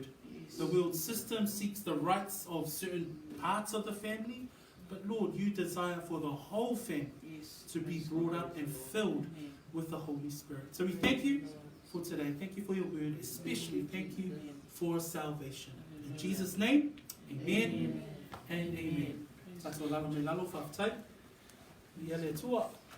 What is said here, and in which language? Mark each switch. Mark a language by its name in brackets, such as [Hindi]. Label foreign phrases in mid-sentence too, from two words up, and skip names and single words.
[English] The world system seeks the rights of certain parts of the family. But Lord, you desire for the whole family to be brought up and filled with the Holy Spirit. So we thank you for today. Thank you for your word. Especially thank you for salvation. In Jesus' name, amen and amen. Tato lalo me lalo whaftai. Ia le tua.